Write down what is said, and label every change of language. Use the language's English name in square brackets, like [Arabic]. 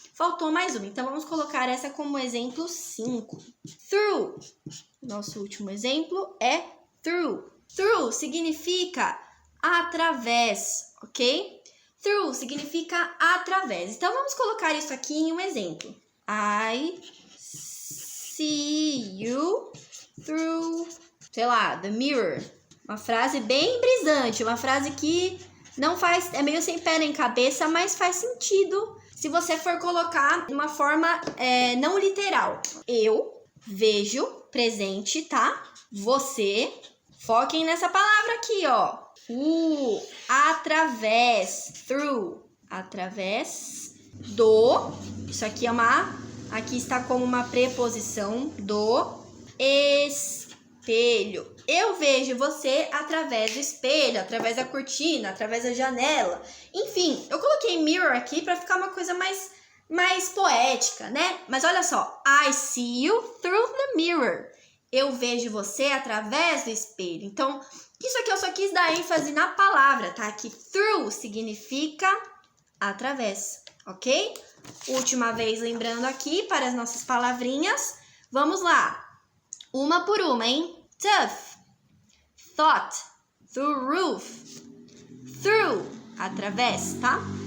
[Portuguese] Faltou mais uma, então vamos colocar essa como exemplo 5. Through. Nosso último exemplo é through. Through significa através, ok? Through significa através. Então vamos colocar isso aqui em um exemplo. [English] I see you through, [Portuguese] sei lá, [English] the mirror. [Portuguese] Uma frase bem brisante, uma frase que não faz, é meio sem pé nem cabeça, mas faz sentido se você for colocar de uma forma não literal. Eu vejo, presente, tá? Você, foquem nessa palavra aqui, ó. Através, through, através do, isso aqui aqui está como uma preposição do espelho. Eu vejo você através do espelho, através da cortina, através da janela. Enfim, eu coloquei mirror aqui para ficar uma coisa mais poética, né? Mas olha só, [English] I see you through the mirror. [Portuguese] Eu vejo você através do espelho. Então, isso aqui eu só quis dar ênfase na palavra, tá? Que through significa através, ok? Última vez lembrando aqui para as nossas palavrinhas. Vamos lá. Uma por uma, hein? Tough, thought, through roof, through, através, tá?